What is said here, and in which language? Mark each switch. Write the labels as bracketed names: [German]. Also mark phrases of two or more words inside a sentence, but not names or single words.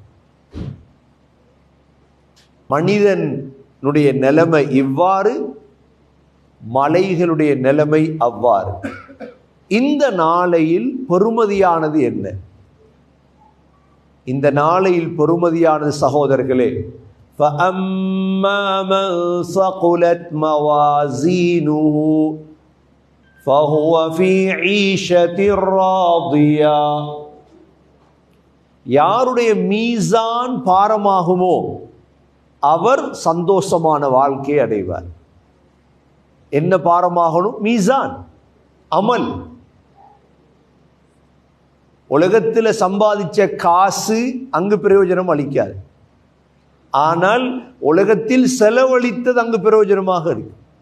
[Tamil] மனிதனுடைய நிலைமை இவ்வாறு, மலைகளுடைய நிலைமை அவ்வாறு. இந்த நாளையில் பெறுமதியானது என்ன? இந்த நாளையில் பெறுமதியானது சகோதரர்களே, [Arabic] فَأَمَّا مَنْ ثَقُلَتْ مَوَازِينُهُ فَهُوَ فِي عِيشَةٍ رَاضِيَةٍ. [Tamil] யாருடைய மீசான் பாரமாகுமோ அவர் சந்தோஷமான வாழ்க்கையை அடைவார். என்ன பாரமாகணும்? மீசான், அமல். உலகத்தில் சம்பாதிச்ச காசு அங்கு பிரயோஜனம் அளிக்காது, ஆனால் உலகத்தில் செலவழித்தது அங்கு பிரயோஜனமாக இருக்கு.